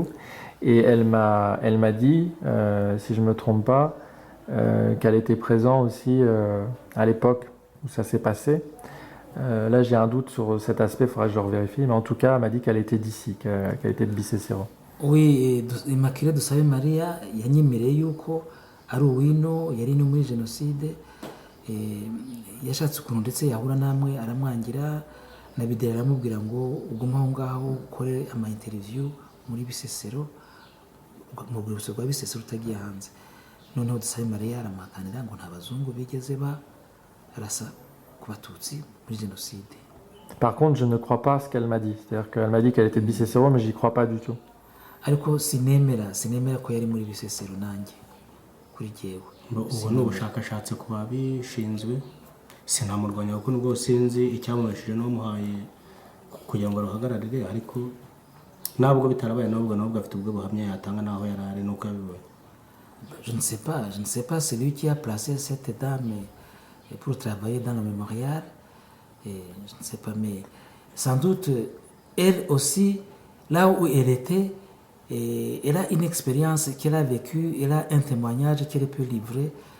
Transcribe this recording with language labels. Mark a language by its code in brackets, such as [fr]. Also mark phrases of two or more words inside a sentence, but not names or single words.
[fr] Et elle m'a dit, si je ne me trompe pas, qu'elle était présente aussi à l'époque où ça s'est passé. Là j'ai un doute sur cet aspect, il faudra que je revérifie, mais en tout cas elle m'a dit qu'elle était d'ici, qu'elle était de Bicécero. Oui, [rw] Immaculée Dusabe Maria yanyemereye yuko ari uwino yari no muri jenoside, yashatse ukuntu ndetse yahura namwe aramwangira na Bideri aramubwira ngo ugume aho ngaho ukore ama interview muri Bisesero, mu rwibutso rwa Bisesero utagiye hanze. Noneho Dusabe Maria aramuhakanira ngo nta bazungu bigeze barasa ku batutsi muri jenoside. [fr] Par contre, je ne crois pas à ce qu'elle m'a dit. C'est-à-dire qu'elle m'a dit qu'elle était de Bicécero, mais j'y crois pas du tout. [rw] Ariko sinemera ko yari muri Bisesero nanjye kuri jewe. Ubu ni ubushakashatsi ku babishinzwe, sinamurwanya kuko nubwo sinzi icyamubashije n'umuhaye kugira ngo aruhagararire, ariko nabwo bitarabaye nubwo afite ubwo buhamya yatanga naho yarari nuko yabibonye. [fr] Je ne sais pas celui qui a placé cette dame pour travailler dans le mémorial. Je ne sais pas, mais sans doute, elle aussi, là où elle était, elle a une expérience qu'elle a vécue, elle a un témoignage qu'elle peut livrer.